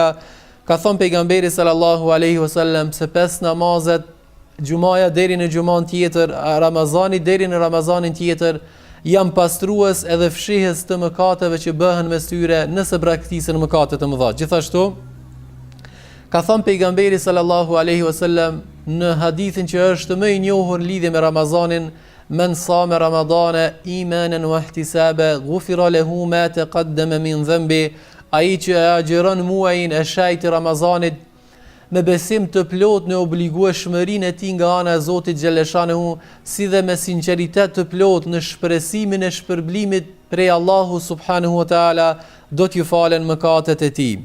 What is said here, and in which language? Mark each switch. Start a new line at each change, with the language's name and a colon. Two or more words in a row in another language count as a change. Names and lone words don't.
Albanian: Ka thënë pejgamberi
Arabic: صلى الله عليه وسلم
Albanian: se 5 namazet, xumaja deri në xuman tjetër, Ramazani deri në Ramazanin tjetër, janë pastrues edhe fshihës të mëkateve që bëhen mes tyre nëse braktisën mëkate të mëdha. Gjithashtu ka thënë pejgamberi
Arabic: صلى الله عليه وسلم
Albanian: në hadithin që është më i njohur lidhje me Ramazanin,
Arabic: من صام رمضان إيمانا واحتسابا غفر له ما تقدم من ذنبه,
Albanian: ai që agjeron muajin e shenjtë të Ramazanit me besim të plot në obligueshmërinë e tij nga ana e Zotit xhaleshanehu, si dhe me sinqeritet të plot në shpresimin e shpërblimit prej Allahu
Arabic: سبحانه وتعالى,
Albanian: do t'ju falen mëkatet e tij.